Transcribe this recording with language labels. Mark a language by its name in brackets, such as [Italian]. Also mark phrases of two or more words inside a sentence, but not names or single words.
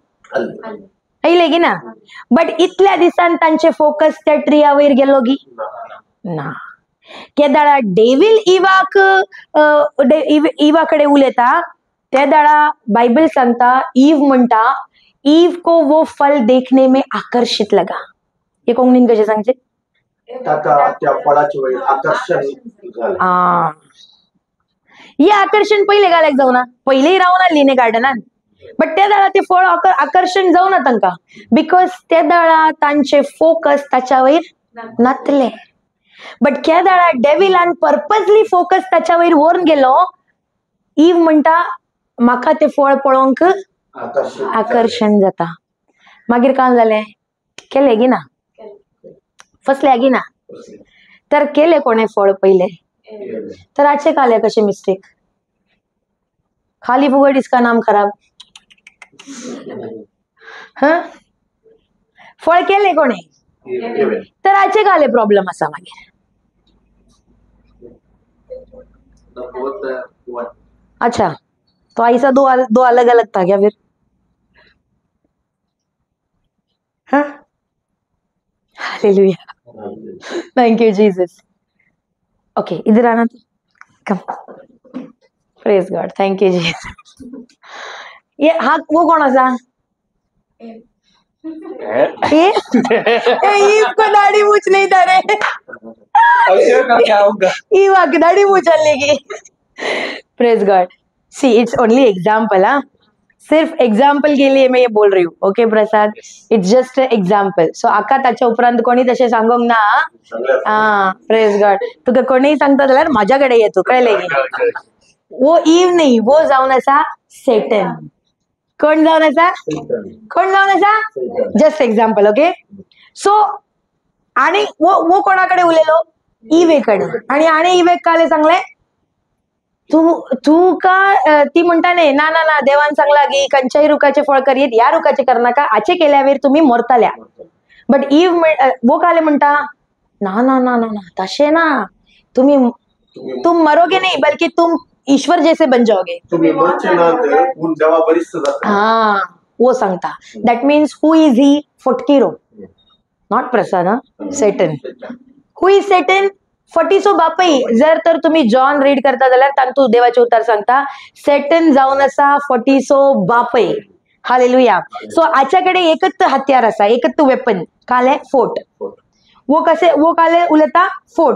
[Konkani] आयले की ना. बट इतल्या दिसान तांचे फोकस त्या ट्रिया वयर गेलो की ना. केदाळा डेविल इवाकडे उलयता त्या दाळा बायबल सांगता ईव म्हणटा [Hindi] ईव को वो फल देखने में आकर्षित लगा. [Konkani] हे कोंकणीन कशें सांगचे. त्या फळाची वेळ आकर्षण झालं. हे आकर्षण पहिले घाल्याक जावना. पहिलेही रावून आली न्ही गार्डनान बट त्या दाळा ते फळ आकर्षण जावना तांकां बिकॉज त्या दाळा तांचे फोकस ताच्या वयर नातले. बट त्या दाळा डेविलान पर्पजली फोकस ताच्या वयर व्हरून गेलो. ईव म्हणटा म्हाका ते फळ पळोवंक आकर्षण जाता. मागीर काय जालें केले गी ना. फसल्या गी ना. तर केले कोणे फळ पहिले तर आचे काले कशे मिस्टेक. खाली फुगट [Hindi] इसका नाम खराब. [Konkani] फळ केले कोणे तर आचे काले प्रॉब्लेम असा मागीर. [Hindi] अच्छा तो ऐसा दो अलग अलग था क्या फिर. हाँ हालेलुया. [English] Thank you Jesus. Okay [Hindi] इधर आना तो [English] कम. Praise God. Thank you Jesus. [Hindi] ये हा वो कौन असा को दाढ़ी मूछ नहीं था रे. क्या होगा. दाढ़ी मूछ लेगी. [English] Praise God. See it's only example. [Hindi] हाँ सिर्फ एग्जाम्पल के लिए मैं ये बोल रही हूँ. [English] Okay Prasad it's just example. [Konkani] सो आका ताच्या उपरांत कोणी तशें सांगोंक ना. हा [English] Praise God. [Konkani] तुका कोणीय सांगता जाल्यार माझ्या कडेन ये तू कळले की. [Hindi] वो ईव नहीं [Konkani] वो जावन आसा सेटन. कोण जावन आसा कोण जावन आसा [English] just example. Okay so [Konkani] आणि वो कोणाकडे उलेलो इवेकडे. आणि इवेक काले सांगले तू का ती म्हणता नाही ना ना ना देवान सांगला की कंच्याही रुखाचे फळ करीत या रुखाचे कर नाका आचे केल्यावर तुम्ही मरताल्या. बट ईव वो काले म्हणता ना ना ना ना ना तसे ना [Hindi] तुम मरोगे नहीं बल्कि तुम ईश्वर जैसे बन जाओगे. [Konkani] हाँ वो सांगता. [English] That means who is he फोटकिरो not Prasad. सेटन. Who is Satan फटीसो बापई. [Konkani] जर तर तुम्ही जॉन रीड करता जाल्यार तांतू देवाचे उतार सांगता सेटन जावन आसा फटीसो बापई. हालेलुया. सो आच्याकडे एकच हत्यार आसा एकच वेपन काले फोट. वो काले उलयता फोट.